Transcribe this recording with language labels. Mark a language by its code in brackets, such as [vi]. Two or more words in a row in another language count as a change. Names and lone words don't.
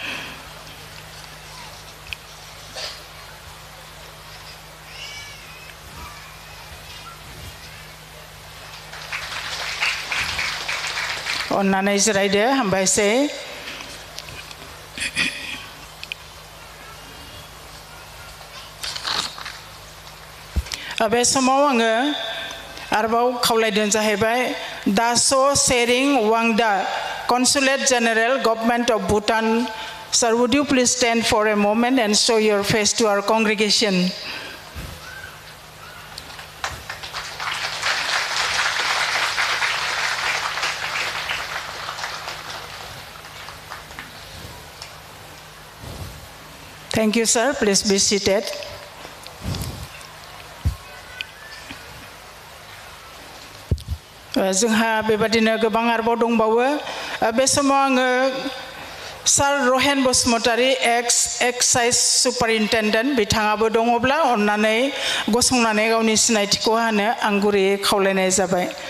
[brx] अन्नानै जिरायदो हामबायसै बे समाव आङो आरोबाव खावलायदों जाहैबाय दासो [en] सेरिं वांदा consulate general government of Bhutan sir would you please stand for a moment and show your face to our congregation Thank you sir please be seated [brx] जोंहा बेबादिनो गोबां आरोबाव दंबावो बे समाव आङो सार रहेन बसुमतारी [en] excise superintendent [brx] बिथाङाबो दङब्ला अन्नानै गसंनानै गावनि सिनायथिखौ होनो आं गुरैयै खावलायनाय जाबाय